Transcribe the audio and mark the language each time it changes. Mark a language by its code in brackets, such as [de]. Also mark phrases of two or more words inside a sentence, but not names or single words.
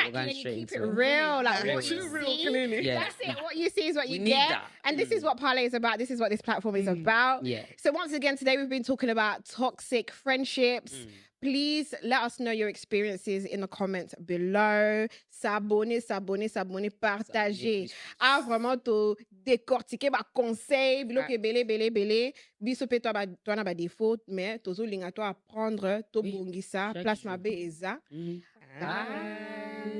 [en] We're going straight into it. Real. Like what you see. Clearly. Yeah. That's it. What you see is what you get. That. And this is what Parlé is about. This is what this platform is about. Yeah. So once again, today we've been talking about toxic friendships. Please let us know your experiences in the comments below. [fr] S'abonner, partager. [ln] Vraiment to décortiquer ba conseil, bilo ke belé. Biso pe toi na ba défaut, mais tozo linga toi apprendre to bongisa, place ma be eza.